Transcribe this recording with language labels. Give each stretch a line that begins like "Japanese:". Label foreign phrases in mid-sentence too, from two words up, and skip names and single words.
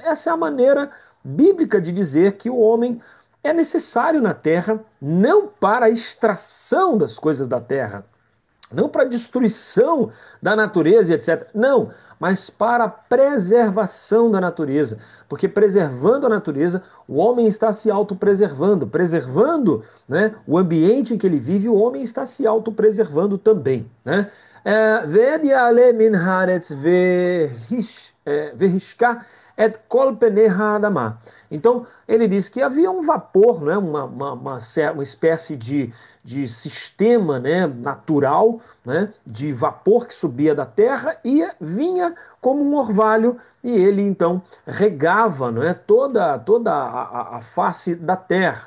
Portuguese: Essa é a maneira bíblica de dizer que o homem é necessário na terra, não para a extração das coisas da terra, não para destruição da natureza e etc. Não, mas para a preservação da natureza. Porque preservando a natureza, o homem está se autopreservando. Preservando, né, o ambiente em que ele vive, o homem está se autopreservando também.
Hebrew: Né? ואד יעלה מן הארץ והשקה את כל פני האדמה.
Portuguese: Então, ele diz que havia um vapor, né, uma espécie de sistema, né, natural, né, de vapor que subia da terra e vinha como um orvalho, e ele então regava, né, toda a face da terra.